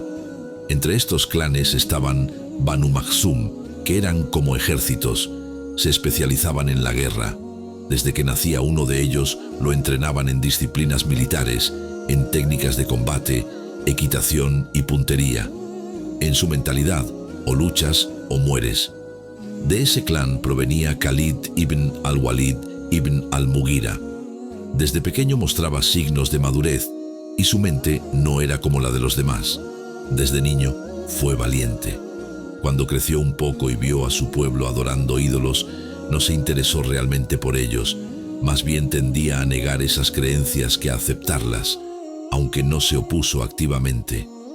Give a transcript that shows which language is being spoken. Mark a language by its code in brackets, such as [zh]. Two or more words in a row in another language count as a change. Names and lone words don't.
[es] Entre estos clanes estaban Banu Makhzum, que eran como ejércitos, se especializaban en la guerra. Desde que nacía uno de ellos, lo entrenaban en disciplinas militares, en técnicas de combate, equitación y puntería. En su mentalidad, o luchas o mueres. De ese clan provenía Khalid ibn al-Walid ibn al-Mughira. Desde pequeño mostraba signos de madurez y su mente no era como la de los demás. Desde niño fue valiente. Cuando creció un poco y vio a su pueblo adorando ídolos, no se interesó realmente por ellos, más bien tendía a negar esas creencias que a aceptarlas, aunque no se opuso activamente.